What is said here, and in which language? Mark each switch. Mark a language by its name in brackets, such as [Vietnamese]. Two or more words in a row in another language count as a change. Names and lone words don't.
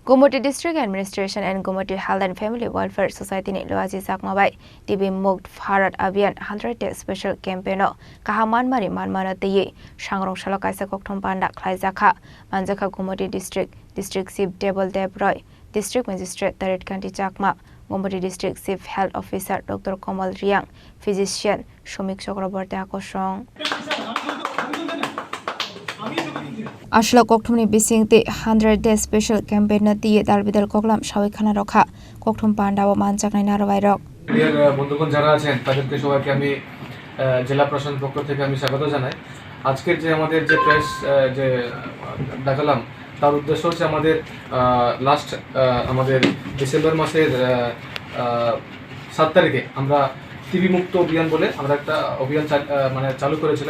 [Kok Borok] Gumoti District Administration and Gumoti Health and Family Welfare Society ni loaji sakmabai TB Mukt Bharat Abhiyan 100 Day Special Campaign o kahaman mari manmana tiye sangrong salo kaisa kokthom panda khlaijaka manjaka Gumoti District Chief Debol Deb Roy District Magistrate Tarit Kanti Chakma Gumoti District Chief Health Officer Dr. Komal Riang Physician Shomik Chakraborty Akosong Ashla kokthumni bisingte 100 Day Special Campaign na tiye dalbidal koklam shawi khana rakha kokthum panda o manchaknai narwai rok [Bangla] বন্ধুগণ যারা আছেন তাদেরকে সবাইকে আমি জেলা প্রশাসন পক্ষ থেকে আমি স্বাগত জানাই। আজকের যে আমাদের যে প্রেস যে দেখালাম তার উদ্দেশ্য হচ্ছে আমাদের লাস্ট আমাদের ডিসেম্বর মাসের 7 তারিখে আমরা টিবি মুক্ত অভিযান বলে আমরা একটা অভিযান মানে চালু করেছিলাম।